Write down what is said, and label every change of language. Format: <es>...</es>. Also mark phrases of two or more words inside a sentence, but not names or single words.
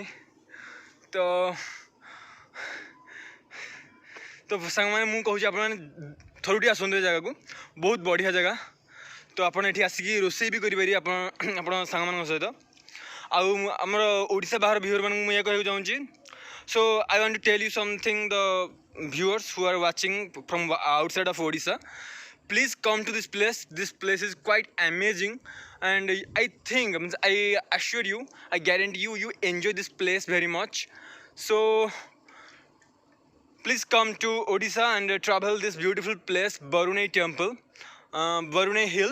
<or>ତ ସାଙ୍ଗମାନେ ମୁଁ କହୁଛି ଆପଣମାନେ ଥରୁଟିଏ ଆସନ୍ତୁ ଏ ଜାଗାକୁ, ବହୁତ ବଢ଼ିଆ ଜାଗା। ତ ଆପଣ ଏଠି ଆସିକି ରୋଷେଇ ବି କରିପାରିବେ ଆପଣ ସାଙ୍ଗମାନଙ୍କ ସହିତ। ଆଉ ଆମର ଓଡ଼ିଶା ବାହାର ଭିଉଅର୍ମାନଙ୍କୁ ମୁଁ ଏହା କହିବାକୁ ଚାହୁଁଛି,</or> <en>so I want to tell you something, the viewers who are watching from outside of Odisha, please come to this place. This place is quite amazing, and I think, I assure you, I guarantee you enjoy this place very much. So please come to Odisha and travel this beautiful place, Barunei temple, Barunei hill.</en>